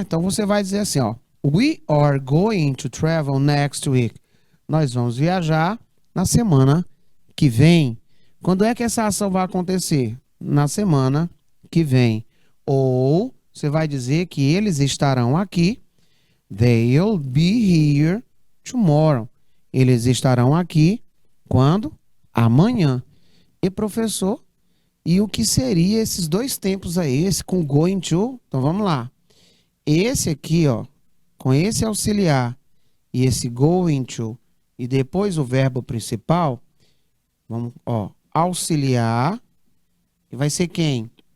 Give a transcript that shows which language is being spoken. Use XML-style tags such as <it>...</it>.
<pt>Então você vai dizer assim, ó,</pt> <en>we are going to travel next week.</en> <pt>Nós vamos viajar na semana que vem. Quando é que essa ação vai acontecer? Na semana que vem. Ou você vai dizer que eles estarão aqui.</pt> <en>They'll be here tomorrow.</en> <pt>Eles estarão aqui quando? Amanhã. E professor, e o que seria esses dois tempos aí? Esse com going to? Então vamos lá. Esse aqui, ó, com esse auxiliar e esse going to e depois o verbo principal, vamos, ó, auxiliar, e vai ser quem?</pt>